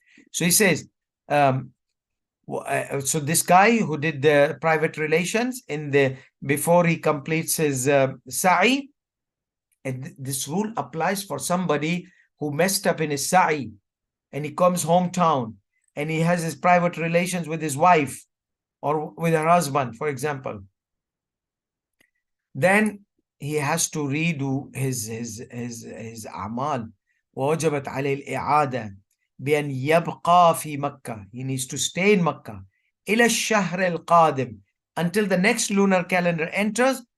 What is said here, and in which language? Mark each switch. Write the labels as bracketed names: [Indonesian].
[English] So he says, so this guy who did the private relations before he completes his sa'i, and this rule applies for somebody who messed up in his sa'i and he comes hometown and he has his private relations with his wife or with her husband, for example. Then he has to redo his a'mal. [Arabic] ووجبت عليه الإعادة بأن يبقى في مكة. [English] He needs to stay in Makkah [Arabic] إلى الشهر القادم, [English] until the next lunar calendar enters.